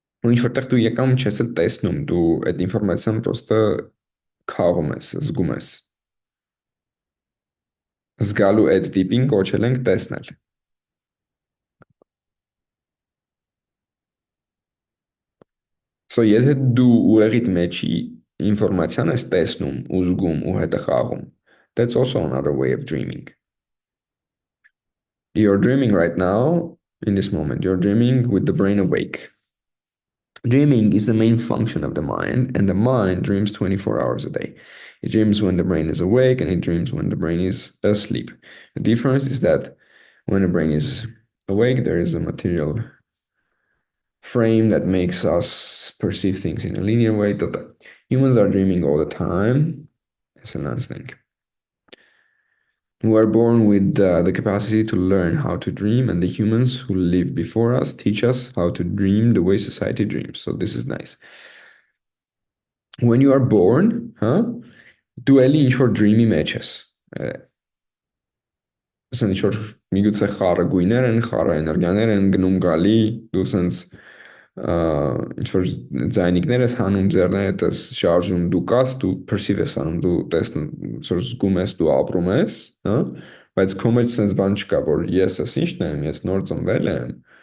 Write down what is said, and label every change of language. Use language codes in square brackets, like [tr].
[hy] Ու ինչ որտեղ դու եկամ չես էլ տեսնում, դու այդ ինֆորմացիան պրոստը քաղում ես, զգում ես։ Զգալու այդ տիպին կոչել ենք տեսնել։ So եթե դու ուղեղիդ մեջի ինֆորմացիան ես տեսնում ու զգում ու հետը խաղում, [en] that's also another way of dreaming. You're dreaming right now, in this moment, you're dreaming with the brain awake. Dreaming is the main function of the mind, and the mind dreams 24 hours a day. It dreams when the brain is awake, and it dreams when the brain is asleep. The difference is that when the brain is awake, there is a material frame that makes us perceive things in a linear way. Humans are dreaming all the time. That's the last thing. We are born with the capacity to learn how to dream, and the humans who live before us teach us how to dream the way society dreams. So this is nice. When you are born, [hy] դու էլի ինչ որ dream-ի մեջ ես։ Ասեն ինչ որ միգուցե խառը գույներ են, խառը էներգիաներ են գնում գալի, դու սենց ինչ որ ձայնիկներ ես հանում, ձեռներդ ես շարժում, դու կաս, դու perceive ես անում, դու տեսնում, որ զգում ես, դու ապրում ես, հա, բայց քո մեջ սենց բան չկա, որ ես ես ինչն եմ, ես նոր ծնվել եմ,